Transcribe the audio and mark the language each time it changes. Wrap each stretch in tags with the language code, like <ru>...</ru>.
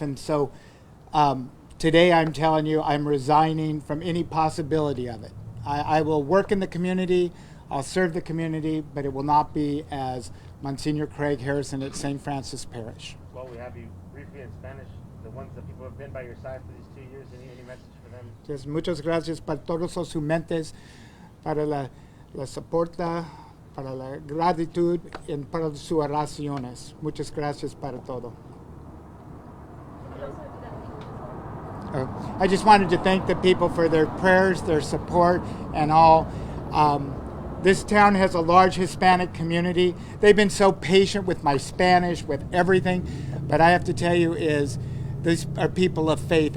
<en>And so today I'm telling you, I'm resigning from any possibility of it. I will work in the community. I'll serve the community, but it will not be as Monsignor Craig Harrison at St. Francis Parish. Well, we have you briefly in Spanish, the ones that people have been by your side for these 2 years. Any message for them?</en> <es>Entonces, muchas gracias para todos sus mentes, para la soporta, para la gratitud y para sus oraciones. Muchas gracias para todo.</es> <en>I just wanted to thank the people for their prayers, their support, and all. This town has a large Hispanic community. They've been so patient with my Spanish, with everything. But I have to tell you is, these are people of faith.</en>